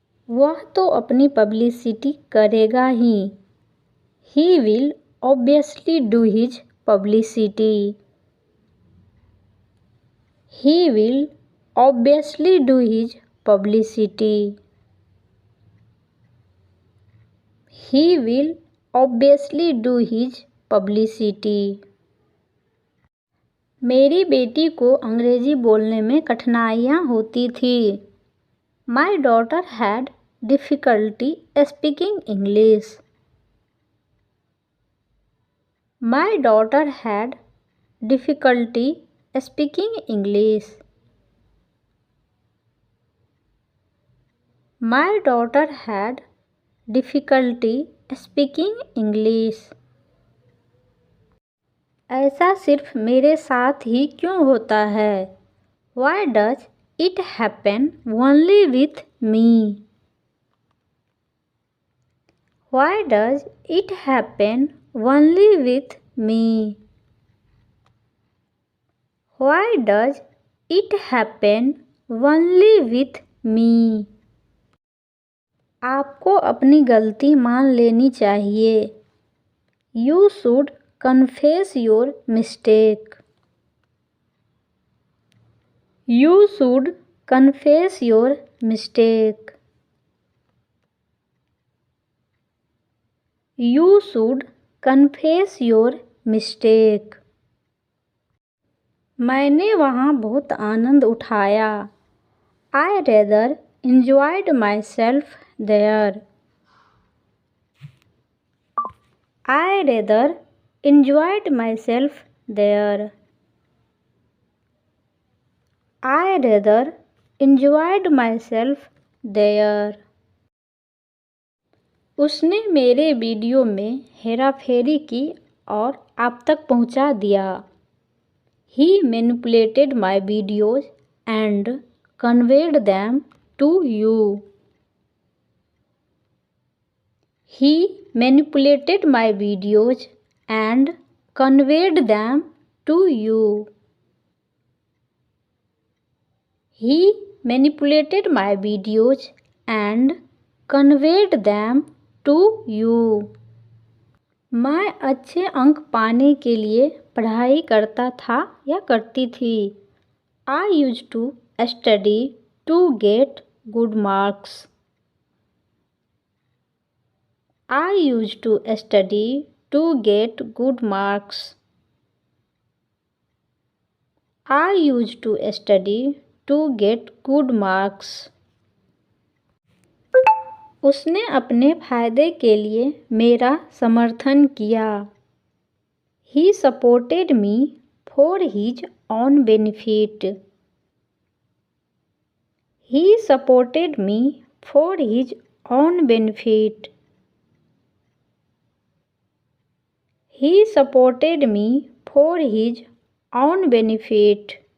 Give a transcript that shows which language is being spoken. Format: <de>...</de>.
<hi>वह तो अपनी पब्लिसिटी करेगा ही.</hi> <en>He will obviously do his publicity. He will obviously do his publicity. He will obviously do his publicity.</en> <hi>मेरी बेटी को अंग्रेजी बोलने में कठिनाइयाँ होती थी.</hi> <en>My daughter had difficulty speaking English. My daughter had difficulty speaking English. My daughter had difficulty speaking English.</en> <hi>ऐसा सिर्फ मेरे साथ ही क्यों होता है?</hi> <en>Why does it happen only with me? Why does it happen only with me? Why does it happen only with me?</en> <hi>आपको अपनी गलती मान लेनी चाहिए.</hi> <en>You should confess your mistake. You should confess your mistake. You should confess your mistake.</en> <hi>मैंने वहाँ बहुत आनंद उठाया.</hi> <en>I rather enjoyed myself there. I rather enjoyed myself there. I rather enjoyed myself there.</en> <hi>उसने मेरे वीडियो में हेराफेरी की और आप तक पहुंचा दिया.</hi> <en>He manipulated my videos and conveyed them to you. He manipulated my videos and conveyed them to you. He manipulated my videos and conveyed them to you.</en> <hi>मैं अच्छे अंक पाने के लिए पढ़ाई करता था या करती थी.</hi> <en>I used to study to get good marks. I used to study to get good marks. I used to study to get good marks.</en> <hi>उसने अपने फायदे के लिए मेरा समर्थन किया.</hi> <en>He supported me for his own benefit. He supported me for his own benefit. He supported me for his own benefit.</en>